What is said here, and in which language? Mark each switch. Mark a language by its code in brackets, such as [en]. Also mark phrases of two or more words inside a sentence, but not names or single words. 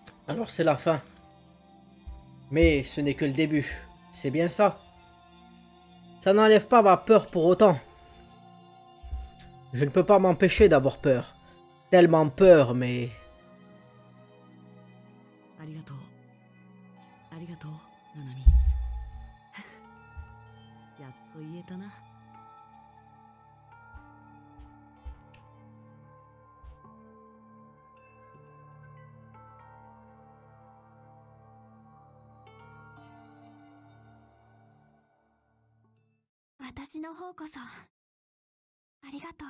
[fr] Alors c'est la fin. Mais ce n'est que le début. C'est bien ça. Ça n'enlève pas ma peur pour autant. Je ne peux pas m'empêcher d'avoir peur. Tellement peur, mais... [ja] ありがとう。ありがとう、ナナミ。やっと言えたな。私の方こそありがとう。